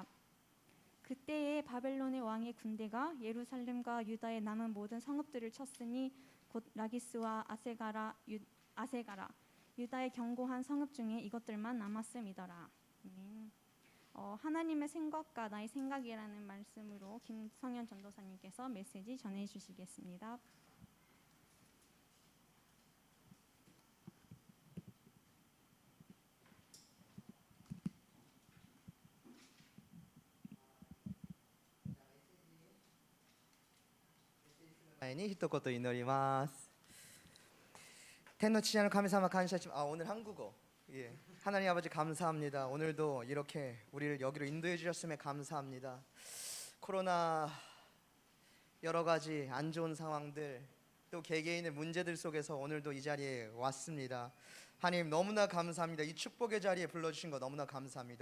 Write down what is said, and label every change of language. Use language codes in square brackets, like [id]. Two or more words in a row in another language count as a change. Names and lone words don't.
[ko] 그때에 바벨론의 왕의 군대가 예루살렘과 유다의 남은 모든 성읍들을 쳤으니 곧 라기스와 아세가라 유다의 견고한 성읍 중에 이것들만 남았음이더라. 하나님의 생각과 나의 생각이라는 말씀으로 김성현 전도사님께서 메시지 전해주시겠습니다. [ja] 前に一言祈ります。天の父なる神様感謝します。 [ko] 오늘 한국어. [ja] 예. [ko] 하나님 아버지 감사합니다. 오늘도 이렇게 우리를 여기로 인도해 주셨음에 감사합니다. 코로나 여러 가지 안 좋은 상황들 또 개개인의 문제들 속에서 오늘도 이 자리에 왔습니다. 하나님 너무나 감사합니다. 이 축복의 자리에 불러주신 거 너무나 감사합니다.